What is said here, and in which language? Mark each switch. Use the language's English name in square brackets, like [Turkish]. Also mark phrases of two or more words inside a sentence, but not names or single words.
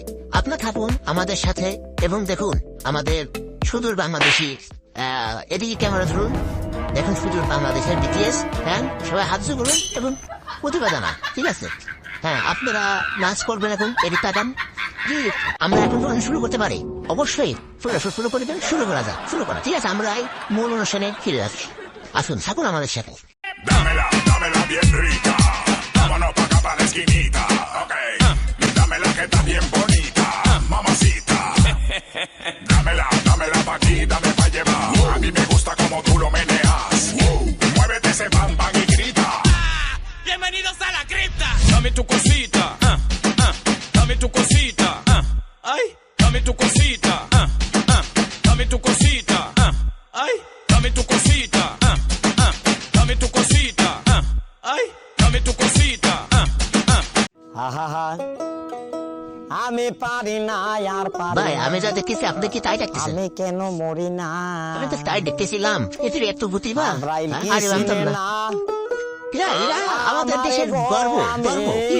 [Bangla] আপনারা থাকুন আমাদের সাথে এবং দেখুন আমাদের সুদূর বাংলাদেশি এদিকে ক্যামেরা ধরুন, দেখুন সুদূর বাংলাদেশের বিটিএস। হ্যাঁ, সবাই হাত জোড় করুন এবং প্রতিভা জানান, ঠিক আছে? হ্যাঁ, আপনারা নাচ করবেন এখন, এদিক তাকান। জি, আমরা এখন শুরু করতে পারি। অবশ্যই শুরু করে দেন, শুরু করা যাক, শুরু করা। ঠিক আছে, আমরা এই মূল অনুষ্ঠানে ফিরে যাচ্ছি। আসুন, থাকুন আমাদের সাথে। [Spanish] Dámela, dámela bien rica. Vámonos pa' acá pa' la esquinita. [English] Ok. [Spanish] Dámela que está bien bonita. Mamacita. Dámela, dámela pa' aquí, dame pa' llevar. A mí me gusta como tú lo meneas. Muévete ese pam pam y grita. Bienvenidos a la cripta. Dame tu cosita. Dame tu cosita. Ay, dame tu cosita. Dame tu cosita. Ay, dame tu cosita. Dame tu cosita. Ay, dame tu cosita. [Bangla] আহা আমি পারি না আর পারি ভাই, না। আমি যা দেখতেছি আপনি কি তাই দেখতেছেন? আমি কেন মরি না আমি তো তাই দেখতেছিলাম। এদের এত প্রতিভা। আব্রাইল কি আরে জানতাম চিনে না। না এরা আমাদের দেশের গর্ব, গর্ব। কি?